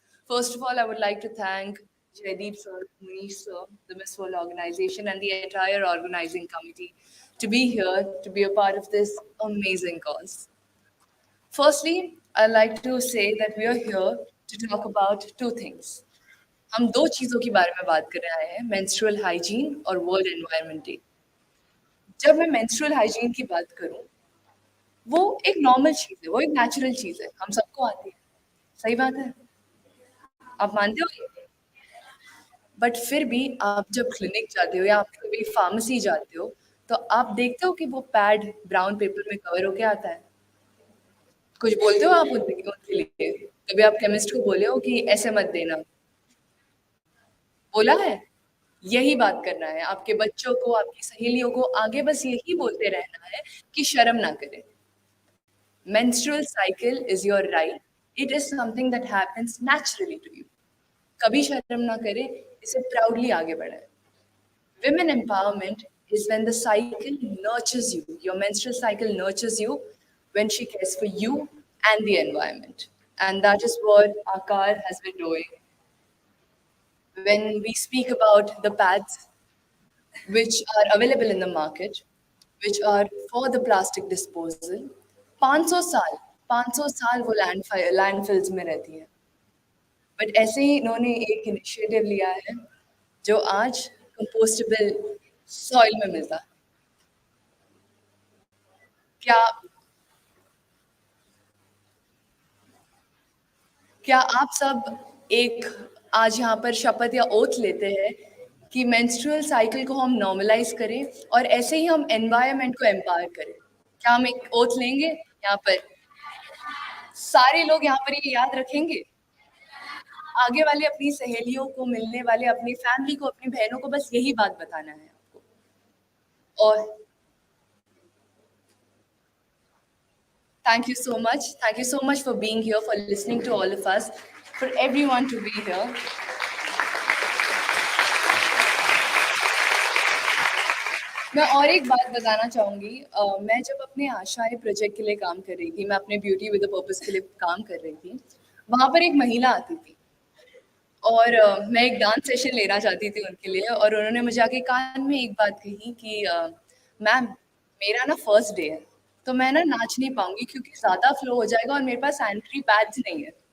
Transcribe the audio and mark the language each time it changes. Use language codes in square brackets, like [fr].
[en] First of all, I would like to thank Jaideep sir, Manish sir, the Miss World organization, and the entire organizing committee to be here, to be a part of this amazing cause. Firstly, I'd like to say that we are here to talk about 2 things. [hi] हम 2 चीजों के बारे में बात करने आए हैं, menstrual hygiene और World Environment Day. जब मैं menstrual hygiene की बात करूं, वो एक नॉर्मल चीज है, वो एक नेचुरल चीज है, हम सबको आती है, सही बात है, आप मानते हो? बट फिर भी आप जब क्लिनिक जाते हो या आप कभी फार्मेसी जाते हो, तो आप देखते हो कि वो पैड ब्राउन पेपर में कवर होके आता है। कुछ बोलते हो आप उनके लिए? कभी आप केमिस्ट को बोले हो कि ऐसे मत देना? बोला है? यही बात करना है आपके बच्चों को, आपकी सहेलियों को, आगे बस यही बोलते रहना है कि शर्म ना करें। [en] Menstrual cycle is your right. It is something that happens naturally to you. [hi] कभी शर्म ना करें, इसे proudly आगे बढ़ाएं। [en] Women empowerment is when the cycle nurtures you. Your menstrual cycle nurtures you when she cares for you and the environment. And that is what Aakar has been doing. When we speak about the pads which are available in the market, which are for the plastic disposal, [hi] 500 साल वो landfills में रहती हैं। But ऐसे ही इन्होंने एक initiative लिया है जो आज कंपोस्टेबल सॉइल में मिलता है। क्या आप सब एक आज यहाँ पर शपथ या ओथ लेते हैं कि मेंस्ट्रुअल साइकिल को हम नॉर्मलाइज करें और ऐसे ही हम एनवायरनमेंट को एम्पावर करें? क्या हम एक ओथ लेंगे? यहाँ पर सारे लोग यहाँ पर ये याद रखेंगे? आगे वाले अपनी सहेलियों को मिलने वाले, अपनी फैमिली को, अपनी बहनों को बस यही बात बताना है आपको। [en] और thank you so much for being here, for listening to all of us, for everyone to be here. [hi] मैं और एक बात बताना चाहूँगी, मैं जब अपने आशाएं प्रोजेक्ट के लिए काम कर रही थी, मैं अपने ब्यूटी विद अ पर्पस के लिए काम कर रही थी, वहाँ पर एक महिला आती थी और मैं एक डांस सेशन लेना चाहती थी उनके लिए, और उन्होंने मुझे आके कान में एक बात कही कि मैम मेरा ना फर्स्ट डे है, तो मैं ना नाच नहीं पाऊंगी क्योंकि ज़्यादा फ्लो हो जाएगा और मेरे पास सैनिटरी पैड्स नहीं है।